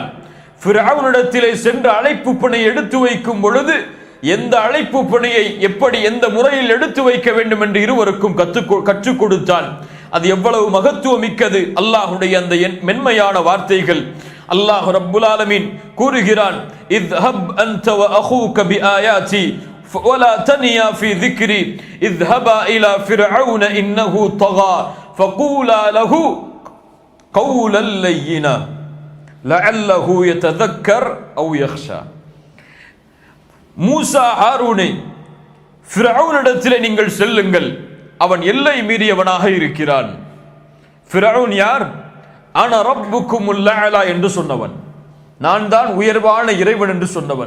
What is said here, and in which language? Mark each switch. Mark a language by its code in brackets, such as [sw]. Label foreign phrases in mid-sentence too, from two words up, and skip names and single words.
[ta] ஃபிர்அவுனிடத்திலே சென்ற அழைப்பு பணி எடுத்து வைக்கும் பொழுது எந்த அழைப்பு பணியை எப்படி எந்த முறையில் எடுத்து வைக்க வேண்டும் என்று இருவருக்கும் கற்றுக் கொடுத்தான். அது எவ்வளவு மகத்துவம் மிக்கது! அல்லாஹ்வுடைய அந்த மென்மையான வார்த்தைகள். [ar] الله رب العالمين கூறுகிறான், اذهب أنت وأخوك بآياتي ولا تنيا في ذكري اذهبا الى فرعون انه طغى فقولا له قولا لينا لعله يتذكر او يخشى. [ta] மூசா ஹாரூனை, ஃபிரௌனிடத்திலே நீங்கள் செல்லுங்கள், அவன் எல்லை மீறியவனாக இருக்கிறான். ஃபிரௌன் யார்? [ar] أنا ربكم الأعلى [ta] என்று சொன்னவன், நான் தான் உயர்வான இறைவன் என்று சொன்னவன்.